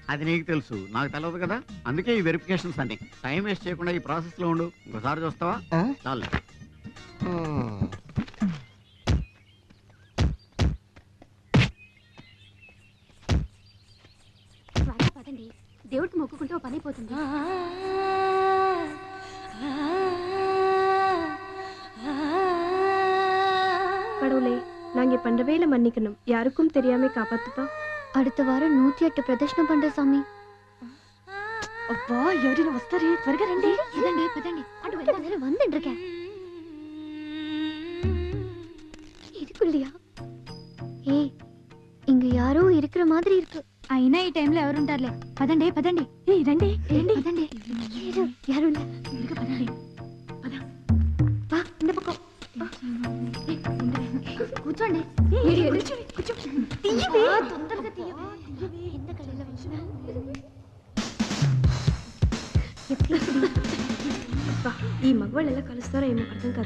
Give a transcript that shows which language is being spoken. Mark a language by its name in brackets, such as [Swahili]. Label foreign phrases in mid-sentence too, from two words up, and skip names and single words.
[Telugu] అది నీకు తెలుసు, నాకు తెలియదు కదా. అందుకే ఈ వెరిఫికేషన్స్ అన్ని. టైం వేస్ట్ చేయకుండా ఈ ప్రాసెస్ లో ఉండు. ఇంకోసారి చూస్తావా? చాలు. దేవుడికి మొక్కుకుంటే ఓ పని అయిపోతుంది. [Tamil] கடவுளே, நாங்க பண்றவேல மன்னிக்கணும். யாருக்கும் தெரியாம காப்பாத்துப்பா. அடுத்த வாரம் [Telugu] 108 ప్రదర్శన పండే స్వామి. అబ్బా, ఎవరైనా వస్తారే, త్వరగా రండి. పదండి పదండి. అటు వెళ్దాం. [Tamil] வந்துருக்கேன். இதுக்குள்ளயா? ஏய், இங்க யாரோ இருக்கிற மாதிரி இருக்கு. [Telugu] అయినా ఈ టైంలో ఎవరుంటారులే. పదండి పదండి. రండి రండి పదండి. యారు పదండి. [Tamil] వా, இந்த பக்கம் [Telugu] కూర్చోండి. తొందరగా తీయవే. ఎంత కళలో వచ్చినా ఈ మగవాళ్ళు ఎలా కలుస్తారో ఏమో అర్థం కాదు.